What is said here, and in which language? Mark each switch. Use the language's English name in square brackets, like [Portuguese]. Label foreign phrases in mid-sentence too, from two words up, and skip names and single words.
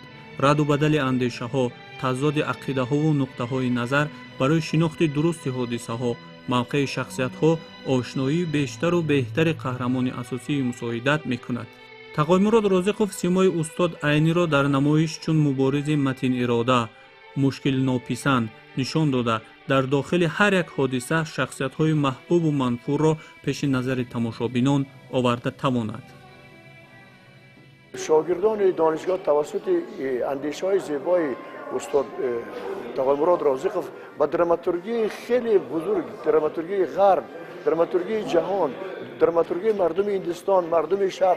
[Persian] رد و بدل اندیشه‌ها، تضاد عقیده‌ها و نقطه‌های نظر برای شناخت درست حادثه‌ها، موقع شخصیت‌ها، آشنایی بیشتر و بهتر قهرمان اساسی مساعدت می‌کند. تقویمراد رازقов سیمای استاد عینی را در نمایش چون مبارز متین اراده، مشکل ناپسند نشان داده [Tajik] дар дохили ҳар як ҳодиса шахсиятҳои маҳбубу манфурро пеши назари тамошобинон оварда тавонад. [Persian] شاگردان دانشگاه توسط اندیشه‌های زیبای استاد تقی‌مراد رازقوف با دراماتورگی خیلی بزرگ، دراماتورگی غرب، دراماتورگی جهان، دراماتورگی مردم هندوستان، مردم شرق